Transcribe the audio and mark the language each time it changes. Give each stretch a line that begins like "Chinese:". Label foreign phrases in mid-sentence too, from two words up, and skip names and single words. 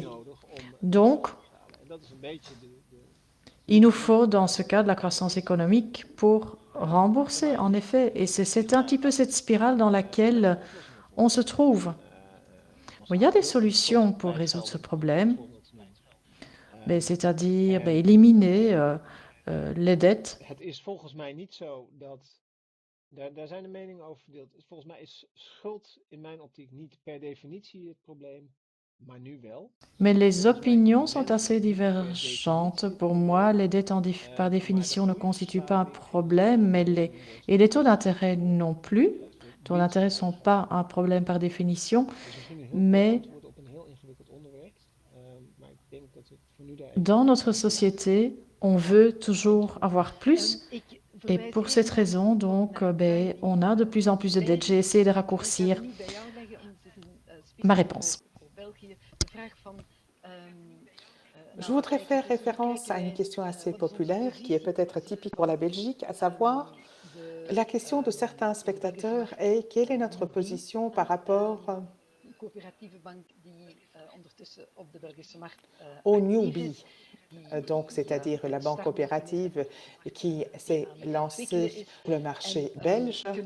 French: Donc, il nous faut, dans ce cas, de la croissance économique pour rembourser, en effet. Et c'est un petit peu cette spirale dans laquelle on se trouve. Bon, il y a des solutions pour résoudre ce problème, mais c'est-à-dire éliminer les dettes.
Dutch: Het is volgens mij niet zo dat. Daar zijn de meningen over verdeeld. Volgens mij is schuld in mijn optiek niet per definitie het probleem, maar nu wel.
French: Mais les
Dutch: Volgens mij
French: opinions sont
Dutch: mensen
French: assez
Dutch: die per
French: divergentes.
Dutch: definitie het
French: Pour moi,
Dutch: probleem.
French: les dettes par
Dutch: Maar de
French: définition ne constituent pas un
Dutch: groeiverslaving
French: problème, mais et les taux d'intérêt non plus. Les taux d'intérêt ne sont pas un problème par définition,
Dutch: is misschien een heel kort
French: mais
Dutch: antwoord op een heel ingewikkeld onderwerp. Maar ik denk dat we voor nu daar even
French: dans notre société, on veut toujours avoir plus. Et pour cette raison, donc, on a de plus en plus de dettes. J'ai essayé de raccourcir ma réponse. Je voudrais faire référence à une question assez populaire qui est peut-être typique pour la Belgique, à savoir la question de certains spectateurs est quelle est notre position par rapport au newbie, donc c'est-à-dire la banque coopérative qui s'est lancée sur le marché belge.